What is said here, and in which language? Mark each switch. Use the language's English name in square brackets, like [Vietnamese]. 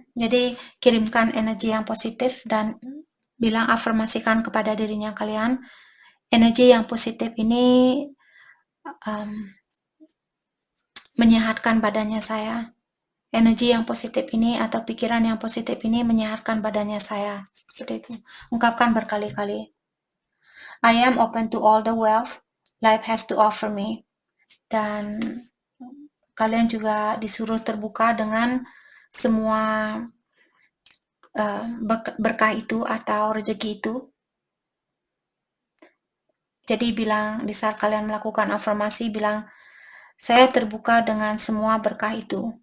[Indonesian] Jadi kirimkan energi yang positif dan bilang, afirmasikan kepada dirinya kalian, energi yang positif ini menyehatkan badannya saya. Energi yang positif ini atau pikiran yang positif ini menyehatkan badannya saya. Seperti itu. Ungkapkan berkali-kali. [English] I am open to all the wealth life has to offer me. [Indonesian] Dan kalian juga disuruh terbuka dengan semua berkah itu atau rezeki itu. Jadi bilang, di saat kalian melakukan afirmasi, bilang, saya terbuka dengan semua berkah itu.